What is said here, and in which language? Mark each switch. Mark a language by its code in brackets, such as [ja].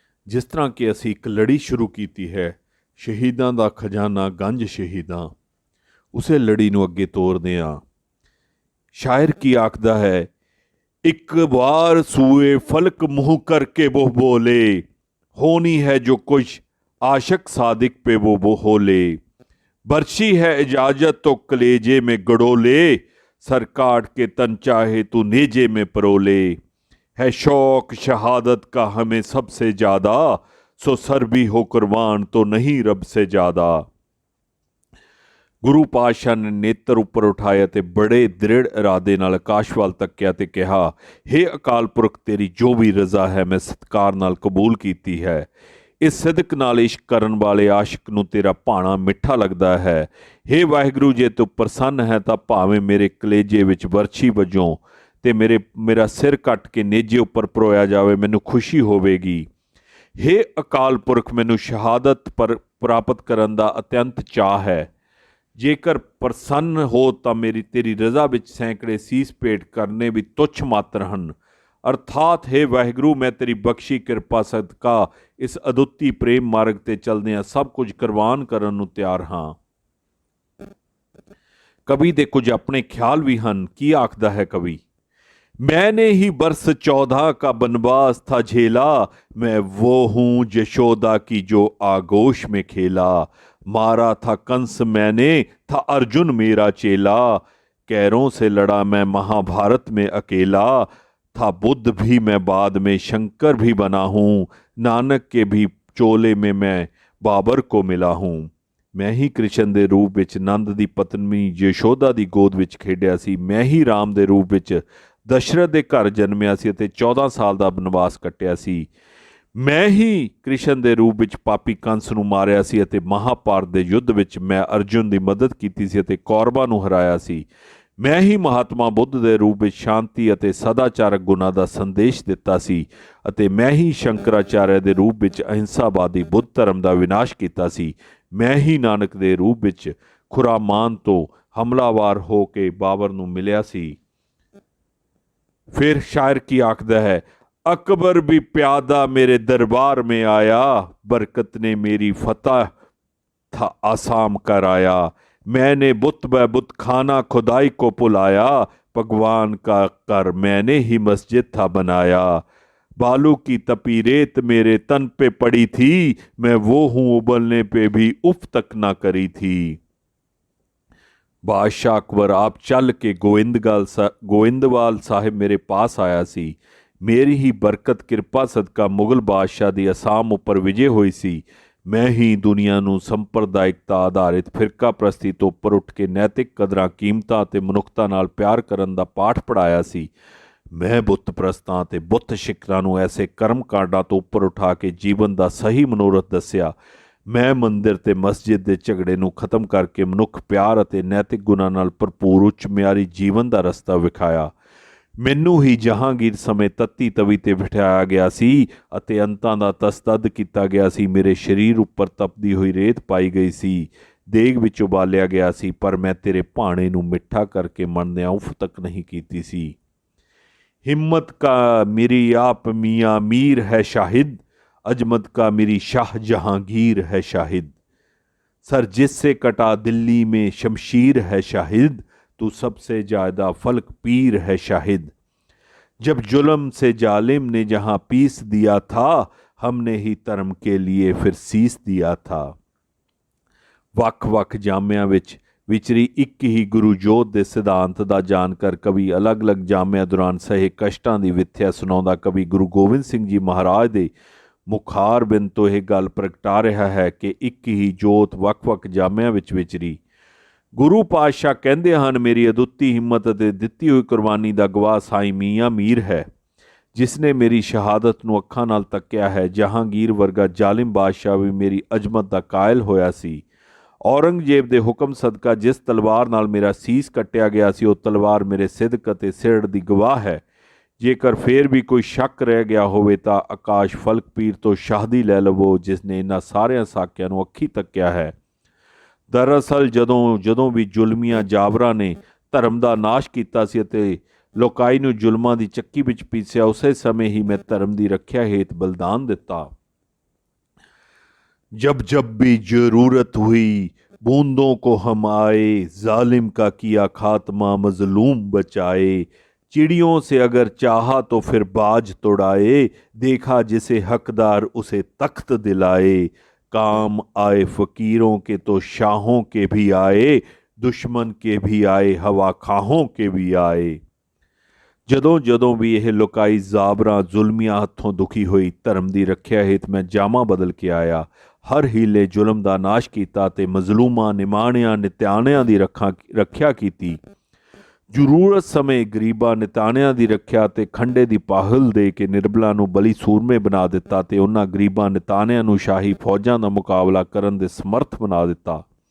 [pa] ਜਿਸ ਤਰ੍ਹਾਂ ਕਿ ਅਸੀਂ ਇੱਕ ਲੜੀ ਸ਼ੁਰੂ ਕੀਤੀ ਹੈ, ਸ਼ਹੀਦਾਂ ਦਾ ਖਜ਼ਾਨਾ ਗੰਜ ਸ਼ਹੀਦਾਂ, ਉਸੇ ਲੜੀ ਨੂੰ ਅੱਗੇ ਤੋਰਦੇ ਹਾਂ। ਸ਼ਾਇਰ ਕੀ ਆਖਦਾ ਹੈ, [hi] ਇੱਕ ਵਾਰ ਸੂਏ ਫਲਕ ਮੁँह करके वो बोले, होनी है जो कुछ आशक सादिक पे वो बोले, बरसी है इजाजत तो कलेजे में गड़ोले, सर काट के तन चाहे तू नेजे में परोले, है शौक शहादत का हमें सबसे ज़्यादा, सो सर भी हो कुर्बान तो नहीं रब से ज़्यादा। [pa] ਗੁਰੂ ਪਾਤਸ਼ਾਹ ਨੇ ਨੇਤਰ ਉੱਪਰ ਉਠਾਏ ਅਤੇ ਬੜੇ ਦ੍ਰਿੜ ਇਰਾਦੇ ਨਾਲ ਆਕਾਸ਼ ਵੱਲ ਤੱਕਿਆ ਤੇ ਕਿਹਾ, ਹੇ ਅਕਾਲ ਪੁਰਖ, ਤੇਰੀ ਜੋ ਵੀ ਰਜ਼ਾ ਹੈ ਮੈਂ ਸਤਿਕਾਰ ਨਾਲ ਕਬੂਲ ਕੀਤੀ ਹੈ। ਇਸ ਸਿਦਕ ਨਾਲ ਇਸ਼ਕ ਕਰਨ ਵਾਲੇ ਆਸ਼ਿਕ ਨੂੰ ਤੇਰਾ ਭਾਣਾ ਮਿੱਠਾ ਲੱਗਦਾ ਹੈ। ਹੇ ਵਾਹਿਗੁਰੂ, ਜੇ ਤੂੰ ਪ੍ਰਸੰਨ ਹੈ ਤਾਂ ਭਾਵੇਂ ਮੇਰੇ ਕਲੇਜੇ ਵਿੱਚ ਵਰਛੀ ਵਜੋਂ ਤੇ ਮੇਰਾ ਸਿਰ ਕੱਟ ਕੇ ਨੇਜੇ ਉੱਪਰ ਪਰੋਇਆ ਜਾਵੇ, ਮੈਨੂੰ ਖੁਸ਼ੀ ਹੋਵੇਗੀ। ਹੇ ਅਕਾਲ ਪੁਰਖ, ਮੈਨੂੰ ਸ਼ਹਾਦਤ ਪ੍ਰਾਪਤ ਕਰਨ ਦਾ ਅਤਿਅੰਤ ਚਾਅ ਹੈ। ਜੇਕਰ ਪ੍ਰਸੰਨ ਹੋ ਤਾਂ ਤੇਰੀ ਰਜ਼ਾ ਵਿੱਚ ਸੈਂਕੜੇ ਸੀਸ ਭੇਟ ਕਰਨੇ ਵੀ ਤੁੱਛ ਮਾਤਰ ਹਨ। ਅਰਥਾਤ ਹੈ ਵਾਹਿਗੁਰੂ, ਮੈਂ ਤੇਰੀ ਬਖਸ਼ੀ ਕਿਰਪਾ ਸਦਕਾ ਇਸ ਅਦੁੱਤੀ ਪ੍ਰੇਮ ਮਾਰਗ ਤੇ ਚਲਦਿਆਂ ਸਭ ਕੁਝ ਕੁਰਬਾਨ ਕਰਨ ਨੂੰ ਤਿਆਰ ਹਾਂ। ਕਵੀ ਦੇ ਕੁਝ ਆਪਣੇ ਖਿਆਲ ਵੀ ਹਨ। ਕੀ ਆਖਦਾ ਹੈ ਕਵੀ? [hi] मैंने ही वर्ष 14 का बनवास था झेला, मैं वो हूँ यशोदा की जो आगोश में खेला, मारा था कंस मैंने, था अर्जुन मेरा चेला, कैरों से लड़ा मैं महाभारत में अकेला, था बुद्ध भी मैं बाद में शंकर भी बना हूँ, नानक के भी चोले में मैं बाबर को मिला हूँ। [pa] मैं ही कृष्ण ਦੇ ਰੂਪ ਵਿੱਚ ਨੰਦ ਦੀ ਪਤਨੀ ਯਸ਼ੋਦਾ ਦੀ ਗੋਦ ਵਿੱਚ ਖੇਡਿਆ ਸੀ। ਮੈਂ ਹੀ ਰਾਮ ਦੇ ਰੂਪ ਵਿੱਚ ਦਸ਼ਰਥ ਦੇ ਘਰ ਜਨਮਿਆ ਸੀ ਅਤੇ 14 ਸਾਲ ਦਾ ਬਨਵਾਸ ਕੱਟਿਆ ਸੀ। ਮੈਂ ਹੀ ਕ੍ਰਿਸ਼ਨ ਦੇ ਰੂਪ ਵਿੱਚ ਪਾਪੀ ਕੰਸ ਨੂੰ ਮਾਰਿਆ ਸੀ ਅਤੇ ਮਹਾਭਾਰਤ ਦੇ ਯੁੱਧ ਵਿੱਚ ਮੈਂ ਅਰਜੁਨ ਦੀ ਮਦਦ ਕੀਤੀ ਸੀ ਅਤੇ ਕੌਰਵਾਂ ਨੂੰ ਹਰਾਇਆ ਸੀ। ਮੈਂ ਹੀ ਮਹਾਤਮਾ ਬੁੱਧ ਦੇ ਰੂਪ ਵਿੱਚ ਸ਼ਾਂਤੀ ਅਤੇ ਸਦਾਚਾਰਕ ਗੁਣਾਂ ਦਾ ਸੰਦੇਸ਼ ਦਿੱਤਾ ਸੀ ਅਤੇ ਮੈਂ ਹੀ ਸ਼ੰਕਰਾਚਾਰਿਆ ਦੇ ਰੂਪ ਵਿੱਚ ਅਹਿੰਸਾਵਾਦੀ ਬੁੱਧ ਧਰਮ ਦਾ ਵਿਨਾਸ਼ ਕੀਤਾ ਸੀ। ਮੈਂ ਹੀ ਨਾਨਕ ਦੇ ਰੂਪ ਵਿੱਚ ਖੁਰਾਮਾਨ ਤੋਂ ਹਮਲਾਵਾਰ ਹੋ ਕੇ ਬਾਬਰ ਨੂੰ ਮਿਲਿਆ ਸੀ। फिर शायर की आखदा है, [hi] अकबर भी प्यादा मेरे दरबार में आया, बरकत ने मेरी फतह था आसाम कराया, मैंने बुत ब बुत खाना खुदाई को पुलाया, भगवान का कर मैंने ही मस्जिद था बनाया, बालू की तपी रेत मेरे तन पे पड़ी थी, मैं वो हूँ उबलने पे भी उफ तक ना करी थी। [pa] बादशाह अकबर आप चल के गोविंदवाल साहिब मेरे पास आया सी। मेरी ही बरकत किरपा सदका मुगल बादशाह ਦੀ ਅਸਾਮ ਉੱਪਰ ਵਿਜੇ ਹੋਈ ਸੀ। ਮੈਂ ਹੀ ਦੁਨੀਆ ਨੂੰ ਸੰਪਰਦਾਇਕਤਾ ਆਧਾਰਿਤ ਫਿਰਕਾ ਪ੍ਰਸਤੀ ਤੋਂ ਉੱਪਰ ਉੱਠ ਕੇ ਨੈਤਿਕ ਕਦਰਾਂ ਕੀਮਤਾਂ ਅਤੇ ਮਨੁੱਖਤਾ ਨਾਲ ਪਿਆਰ ਕਰਨ ਦਾ ਪਾਠ ਪੜਾਇਆ ਸੀ। ਮੈਂ ਬੁੱਤ ਪ੍ਰਸਤਾਂ ਅਤੇ ਬੁੱਤ ਸ਼ਿਕਰਾਂ ਨੂੰ ਐਸੇ ਕਰਮ ਕਾਂਡਾਂ ਤੋਂ ਉੱਪਰ ਉਠਾ ਕੇ ਜੀਵਨ ਦਾ ਸਹੀ ਮਨੋਰਥ ਦੱਸਿਆ। ਮੈਂ ਮੰਦਿਰ ਤੇ ਮਸਜਿਦ ਦੇ ਝਗੜੇ ਨੂੰ ਖਤਮ ਕਰਕੇ ਮਨੁੱਖ ਪਿਆਰ ਅਤੇ ਨੈਤਿਕ ਗੁਣਾਂ ਨਾਲ ਭਰਪੂਰ ਉੱਚ ਮਿਆਰੀ ਜੀਵਨ ਦਾ ਰਸਤਾ ਵਿਖਾਇਆ। ਮੈਨੂੰ ਹੀ ਜਹਾਂਗੀਰ ਸਮੇਂ ਤੱਤੀ ਤਵੀ ਤੇ ਬਿਠਾਇਆ ਗਿਆ ਸੀ ਅਤੇ ਅੰਤਾਂ ਦਾ ਤਸਦਦ ਕੀਤਾ ਗਿਆ ਸੀ। ਮੇਰੇ ਸਰੀਰ ਉੱਪਰ ਤਪਦੀ ਹੋਈ ਰੇਤ ਪਾਈ ਗਈ ਸੀ, ਦੇਗ ਵਿੱਚ ਉਬਾਲਿਆ ਗਿਆ ਸੀ, ਪਰ ਮੈਂ ਤੇਰੇ ਭਾਣੇ ਨੂੰ ਮਿੱਠਾ ਕਰਕੇ ਮੰਨਦਿਆਂ ਉਫ ਤੱਕ ਨਹੀਂ ਕੀਤੀ ਸੀ। [hi] ਹਿੰਮਤ ਕਾ ਮੇਰੀ ਆਪ ਮੀਆਂ ਮੀਰ ਹੈ ਸ਼ਾਹਿਦ, अजमत का मेरी शाह जहांगीर है शाहिद, सर जिससे कटा दिल्ली में शमशीर है शाहिद, तू सबसे ज़्यादा फलक पीर है शाहिद, जब जुल्म से जालिम ने जहाँ पीस दिया था, हमने ही धर्म के लिए फिर सीस दिया था। [pa] ਵੱਖ-ਵੱਖ ਜਾਮਿਆਂ ਵਿੱਚ ਵਿਚਰੀ ਇੱਕ ਹੀ ਗੁਰੂ ਜੋਤ ਦੇ ਸਿਧਾਂਤ ਦਾ ਜਾਣਕਾਰ ਕਵੀ ਅਲੱਗ-ਅਲੱਗ ਜਾਮਿਆਂ ਦੌਰਾਨ ਸਹੇ ਕਸ਼ਟਾਂ ਦੀ ਵਿਥਿਆ ਸੁਣਾਉਂਦਾ ਕਵੀ ਗੁਰੂ ਗੋਬਿੰਦ ਸਿੰਘ ਜੀ ਮਹਾਰਾਜ ਦੇ ਮੁਖਾਰ ਬਿੰਦ ਤੋਂ ਇਹ ਗੱਲ ਪ੍ਰਗਟਾ ਰਿਹਾ ਹੈ ਕਿ ਇੱਕ ਹੀ ਜੋਤ ਵੱਖ-ਵੱਖ ਜਾਮਿਆਂ ਵਿੱਚ ਵਿਚਰੀ। ਗੁਰੂ ਪਾਤਸ਼ਾਹ ਕਹਿੰਦੇ ਹਨ, ਮੇਰੀ ਅਦੁੱਤੀ ਹਿੰਮਤ ਅਤੇ ਦਿੱਤੀ ਹੋਈ ਕੁਰਬਾਨੀ ਦਾ ਗਵਾਹ ਸਾਈਂ ਮੀਆਂ ਮੀਰ ਹੈ, ਜਿਸ ਨੇ ਮੇਰੀ ਸ਼ਹਾਦਤ ਨੂੰ ਅੱਖਾਂ ਨਾਲ ਤੱਕਿਆ ਹੈ। ਜਹਾਂਗੀਰ ਵਰਗਾ ਜ਼ਾਲਿਮ ਬਾਦਸ਼ਾਹ ਵੀ ਮੇਰੀ ਅਜ਼ਮਤ ਦਾ ਕਾਇਲ ਹੋਇਆ ਸੀ। ਔਰੰਗਜ਼ੇਬ ਦੇ ਹੁਕਮ ਸਦਕਾ ਜਿਸ ਤਲਵਾਰ ਨਾਲ ਮੇਰਾ ਸੀਸ ਕੱਟਿਆ ਗਿਆ ਸੀ, ਉਹ ਤਲਵਾਰ ਮੇਰੇ ਸਿਦਕ ਅਤੇ ਸਿਰੜ ਦੀ ਗਵਾਹ ਹੈ। ਜੇਕਰ ਫੇਰ ਵੀ ਕੋਈ ਸ਼ੱਕ ਰਹਿ ਗਿਆ ਹੋਵੇ ਤਾਂ ਆਕਾਸ਼ ਫਲਕ ਪੀਰ ਤੋਂ ਸ਼ਾਹਦੀ ਲੈ ਲਵੋ, ਜਿਸ ਨੇ ਇਹਨਾਂ ਸਾਰਿਆਂ ਸਾਕਿਆਂ ਨੂੰ ਅੱਖੀ ਤੱਕਿਆ ਹੈ। ਦਰਅਸਲ ਜਦੋਂ ਵੀ ਜ਼ੁਲਮੀਆਂ ਜਾਬਰਾਂ ਨੇ ਧਰਮ ਦਾ ਨਾਸ਼ ਕੀਤਾ ਸੀ ਅਤੇ ਲੋਕਾਈ ਨੂੰ ਜ਼ੁਲਮਾਂ ਦੀ ਚੱਕੀ ਵਿੱਚ ਪੀਸਿਆ, ਉਸੇ ਸਮੇਂ ਹੀ ਮੈਂ ਧਰਮ ਦੀ ਰੱਖਿਆ ਹੇਤ ਬलिदान ਦਿੱਤਾ। [hi] जब जब भी जरूरत हुई बूंदों को हम आए, जालिम का किया खात्मा मजलूम बचाए। चिड़ियों से अगर चाहा तो फिर बाज तोड़ाए, देखा जिसे हकदार उसे तख्त दिलाए। काम आए फकीरों के तो शाहों के भी आए, दुश्मन के भी आए हवा खाहों के भी आए। [pa] ਜਦੋਂ ਜਦੋਂ ਵੀ ਇਹ ਲੋਕਾਈ ਜ਼ਾਬਰਾਂ ਜ਼ੁਲਮੀਆਂ ਹੱਥੋਂ ਦੁਖੀ ਹੋਈ, ਧਰਮ ਦੀ ਰੱਖਿਆ ਹੇਤ ਮੈਂ ਜਾਮਾ ਬਦਲ ਕੇ ਆਇਆ। ਹਰ ਹੀਲੇ ਜ਼ੁਲਮ ਦਾ ਨਾਸ਼ ਕੀਤਾ ਤੇ ਮਜ਼ਲੂਮਾਂ, ਨਿਮਾਣਿਆਂ, ਨਿਤਿਆਣਿਆਂ ਦੀ ਰੱਖਿਆ ਕੀਤੀ। ਜ਼ਰੂਰਤ ਸਮੇਂ ਗਰੀਬਾਂ, ਨਿਤਾਣਿਆਂ ਦੀ ਰੱਖਿਆ ਤੇ ਖੰਡੇ ਦੀ ਪਾਹਲ ਦੇ ਕੇ ਨਿਰਬਲਾਂ ਨੂੰ ਬਲੀ ਸੂਰਮੇ ਬਣਾ ਦਿੱਤਾ ਤੇ ਉਹਨਾਂ ਗਰੀਬਾਂ ਨਿਤਾਣਿਆਂ ਨੂੰ ਸ਼ਾਹੀ ਫੌਜਾਂ ਦਾ ਮੁਕਾਬਲਾ ਕਰਨ ਦੇ ਸਮਰਥ ਬਣਾ ਦਿੱਤਾ।